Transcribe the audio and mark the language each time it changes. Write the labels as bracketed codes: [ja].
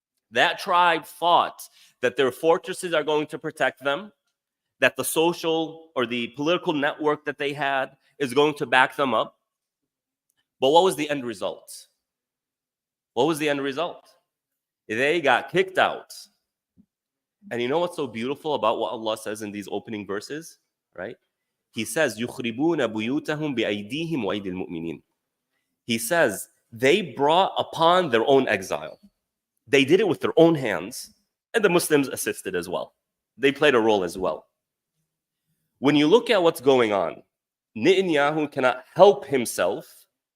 [en] That tribe thought that their fortresses are going to protect them, that the social or the political network that they had is going to back them up. But what was the end result? What was the end result? They got kicked out. And you know what's so beautiful about what Allah says in these opening verses, right? He says, [ar] يُخْرِبُونَ بُيُوتَهُمْ بِأَيْدِيهِمْ وَأَيْدِي الْمُؤْمِنِينَ. [en] He says, they brought upon their own exile. They did it with their own hands, and the Muslims assisted as well. They played a role as well. When you look at what's going on, Netanyahu cannot help himself.